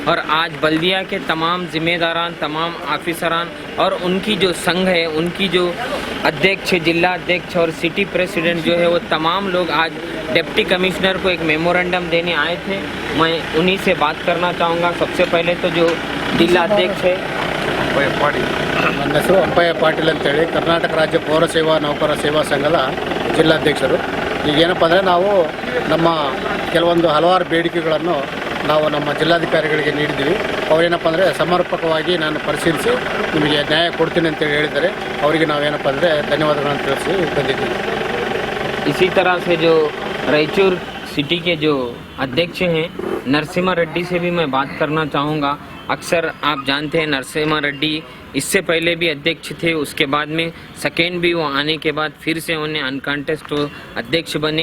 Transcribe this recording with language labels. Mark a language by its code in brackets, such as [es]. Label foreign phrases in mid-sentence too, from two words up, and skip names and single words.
[hi] और आज बल्दिया के तमाम जिम्मेदारान, तमाम ऑफिसरान और उनकी जो संघ है, उनकी जो अध्यक्ष, जिला अध्यक्ष और सिटी प्रेसिडेंट जो है, वो तमाम लोग आज डिप्टी कमिश्नर को एक मेमोरेंडम देने आए थे। मैं उन्हीं से बात करना चाहूँगा। सबसे पहले तो जो जिला अध्यक्ष है, [kn] ನನ್ನ ಹೆಸರು ಅಂಪಯ್ಯ ಪಾಟೀಲ್ ಅಂತೇಳಿ ಕರ್ನಾಟಕ ರಾಜ್ಯ ಪೌರ ಸೇವಾ ನೌಕರ ಸೇವಾ ಸಂಘದ ಜಿಲ್ಲಾಧ್ಯಕ್ಷರು. ಈಗೇನಪ್ಪ ಅಂದರೆ ನಾವು ನಮ್ಮ ಕೆಲವೊಂದು ಹಲವಾರು ಬೇಡಿಕೆಗಳನ್ನು ನಾವು ನಮ್ಮ ಜಿಲ್ಲಾಧಿಕಾರಿಗಳಿಗೆ ನೀಡಿದ್ದೀವಿ. ಅವರೇನಪ್ಪ ಅಂದರೆ ಸಮರ್ಪಕವಾಗಿ ನಾನು ಪರಿಶೀಲಿಸಿ ನಿಮಗೆ ನ್ಯಾಯ ಕೊಡ್ತೀನಿ ಅಂತೇಳಿ ಹೇಳಿದ್ದಾರೆ. ಅವರಿಗೆ ನಾವೇನಪ್ಪ ಅಂದರೆ ಧನ್ಯವಾದಗಳನ್ನು ತಿಳಿಸಿ ಬಂದಿದ್ದೀವಿ. [hi] इसी तरह से जो रायचूर सिटी के जो अध्यक्ष हैं नरसिम्हा रेड्डी से भी मैं बात करना चाहूँगा। अक्सर आप जानते हैं नरसिम्हा रेड्डी इससे पहले भी अध्यक्ष थे, उसके बाद में सेकेंड भी वो आने के बाद फिर से उन्हें अनकंटेस्ट अध्यक्ष बने।